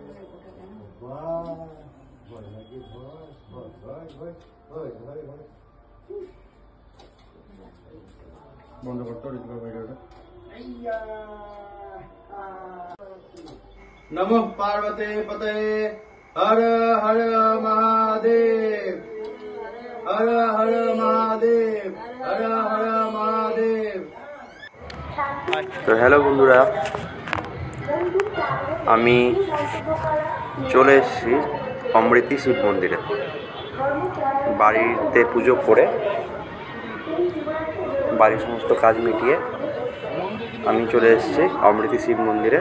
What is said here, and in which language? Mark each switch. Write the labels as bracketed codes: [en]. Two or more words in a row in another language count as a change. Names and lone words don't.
[bn] বাহ, ভয় লাগে, ভয় ভয় ভয় ভয় ভয় ভয় ভয়। বন্ধ করতে হবে ভিডিওটা। [sa] नमः पार्वते पते हर हर महादेव, हर हर महादेव, हर हर महादेव। [bn] তো হ্যালো বন্ধুরা, আমি চলে এসেছি অমৃতি শিব মন্দিরে। বাড়িতে পুজো করে বাড়ির সমস্ত কাজ মিটিয়ে আমি চলে এসেছি অমৃতি শিব মন্দিরে।